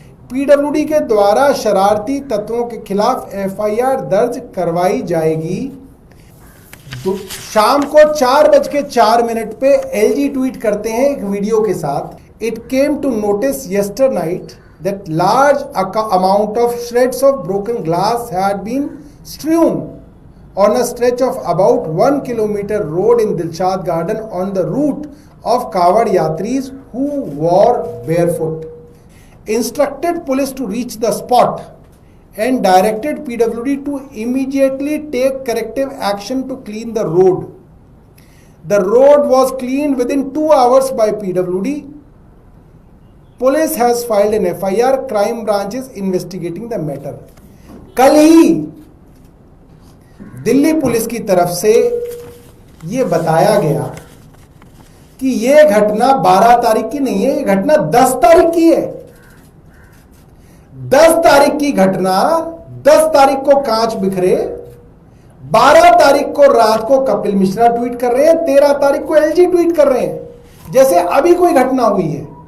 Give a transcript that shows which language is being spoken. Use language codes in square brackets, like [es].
[hi] PWD के द्वारा शरारती तत्वों के खिलाफ एफआईआर दर्ज करवाई जाएगी। शाम को 4:04 पे एलजी ट्वीट करते हैं एक वीडियो के साथ। [en] It came to notice yesternight that large amount of shreds of broken glass had been strewn on a stretch of about 1 kilometer road in Dilshad Garden on the route of Kawad Yatris who wore barefoot. Instructed police to reach the spot and directed PWD to immediately take corrective action to clean the road. The road was cleaned within 2 hours by PWD. Police has filed an FIR. Crime branch is investigating the matter. [hi] कल ही Delhi police की तरफ से ये बताया गया कि ये घटना 12 तारीख की नहीं है, ये घटना 10 तारीख की है। 10 तारीख की घटना, 10 तारीख को कांच बिखरे, 12 तारीख को रात को कपिल मिश्रा ट्वीट कर रहे हैं, 13 तारीख को एलजी ट्वीट कर रहे हैं जैसे अभी कोई घटना हुई है।